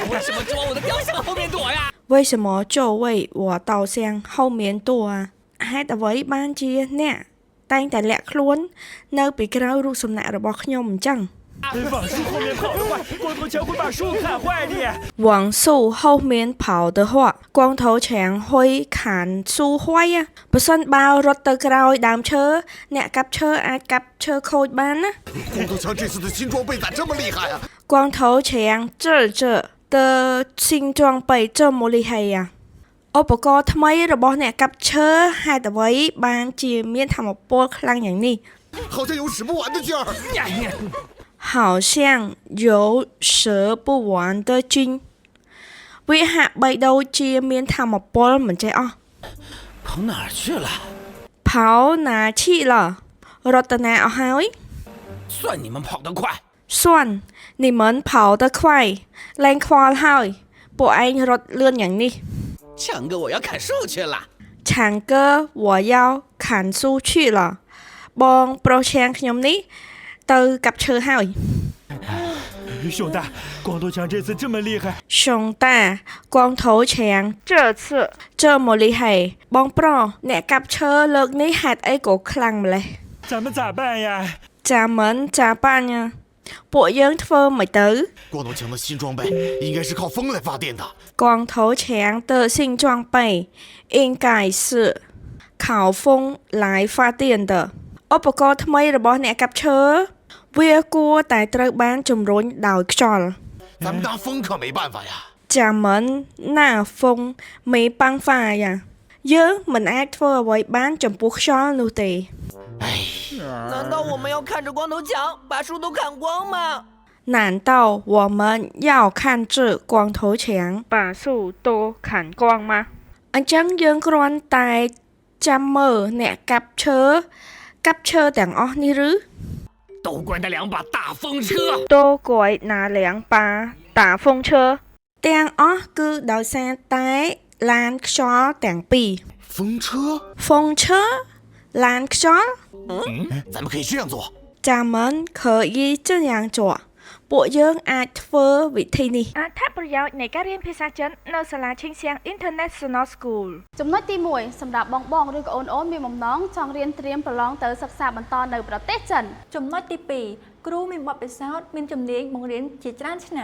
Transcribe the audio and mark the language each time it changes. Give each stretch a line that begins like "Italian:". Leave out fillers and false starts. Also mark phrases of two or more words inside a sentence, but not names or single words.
Chinese: 为什么就往我的雕像后面躲呀？为什么就为我倒向后面躲
Khmer: ហេតុអ្វីបានជាអ្នកតែងតែលាក់ខ្លួននៅពីក្រោយរូបសំណាករបស់ខ្ញុំអញ្ចឹង
Chinese: 往树后面跑的话，光头强会把树砍坏的。往树后面跑的话光头强会砍树坏
Khmer: បើសិនបើរត់ទៅក្រោយដើមឈើអ្នកកាប់ឈើអាចកាប់ឈើខូចបានណា
Chinese: 光头强这次的新装备咋这么厉害啊？光头强这的新装备这么厉害
Khmer: ឧបករណ៍ថ្មីរបស់អ្នកកាប់ឈើហេតុអ្វីបានជាមានថាមពលខ្លាំងយ៉ាងនេះ
Chinese: 好像有使不完的劲儿。好像有蛇不完的劲
Khmer: វាហាក់បីដូចជាមានថាមពលមិនចេះអស់
Chinese: 跑哪儿去了？跑哪去了
Khmer: រត់ទៅណាអស់ហើយ
Chinese: 算你们跑得快。算你们跑得快
Khmer: លែងខ្វល់ហើយពួកឯងរត់លឿនយ៉ាងនេះ
Chinese: 强哥，我要砍树去了。强哥我要砍树去了
Khmer: បងប្រុសឆាងខ្ញុំនេះទៅកាប់ឈើហើយ
Chinese: 熊大，光头强这次这么厉害，熊大光头强这次这么厉害
Khmer: បងប្រុសអ្នកកាប់ឈើលើកនេះហេតុអីក៏ខ្លាំងម្លេះ
Chinese: 咱们咋办呀？咱们咋办呀
Khmer: ពួកយើងធ្វើមិនទៅ
Chinese: 光头强的新装备应该是靠风来发电的。光头强的新装备应该是靠风来发电的
Khmer: ឧបករណ៍ថ្មីរបស់អ្នកកាប់ឈើវាគួរតែត្រូវបានជំរុញដោយខ្យល់
Chinese: 咱们拿风可没办法呀。咱们拿风没办法呀
Khmer: យើងមិនអាចធ្វើអ្វីបានចំពោះខ្យល់នោះទេ
Chinese: 难道我们要看着光头强把树都砍光吗？难道我们要看着光头强把树都砍光吗
Khmer: អញ្ចឹងយើងគ្រាន់តែចាំមើលអ្នកកាប់ឈើទាំងអស់នេះឬ
Chinese: 都怪那两把大风车都怪那两把大风车
Khmer: ទាំងអស់គឺដោយសារតែឡានខ្យល់ទាំងពីរ
Chinese: 风车？
Khmer: 风车ឡានខ្យល់
Chinese: 咱们可以这样做。咱们可以这样做
Khmer: ពួកយើងអាចធ្វើវិធីនេះអត្ថប្រយោជន៍នៃការរៀនភាសាចិននៅសាលាឈិងសៀង International School ចំណុចទី1សម្រាប់បងឬក៏អូនមានបំណងចង់រៀនត្រៀមប្រឡងទៅសិក្សាបន្តនៅប្រទេសចិន ចំណុចទី2គ្រូមានបទពិសោធន៍មានជំនាញបង្រៀនជាច្រើនឆ្នាំ